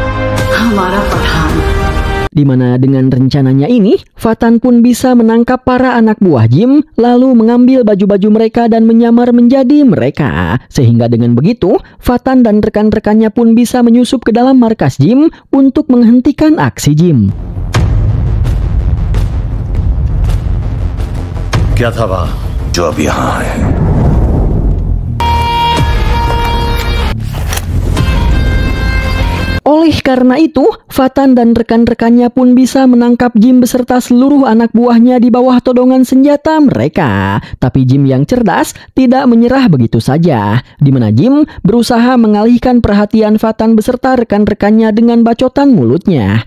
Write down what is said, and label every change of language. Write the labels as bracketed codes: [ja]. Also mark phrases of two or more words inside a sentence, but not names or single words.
[id] Di mana dengan rencananya ini, Fatan pun bisa menangkap para anak buah Jim, lalu mengambil baju-baju mereka dan menyamar menjadi mereka. Sehingga dengan begitu, Fatan dan rekan-rekannya pun bisa menyusup ke dalam markas Jim untuk menghentikan aksi Jim. [hi] क्या था वहाँ जो अब यहाँ है? [id] Oleh karena itu, Fatan dan rekan-rekannya pun bisa menangkap Jim beserta seluruh anak buahnya di bawah todongan senjata mereka. Tapi Jim yang cerdas tidak menyerah begitu saja, di mana Jim berusaha mengalihkan perhatian Fatan beserta rekan-rekannya dengan bacotan mulutnya.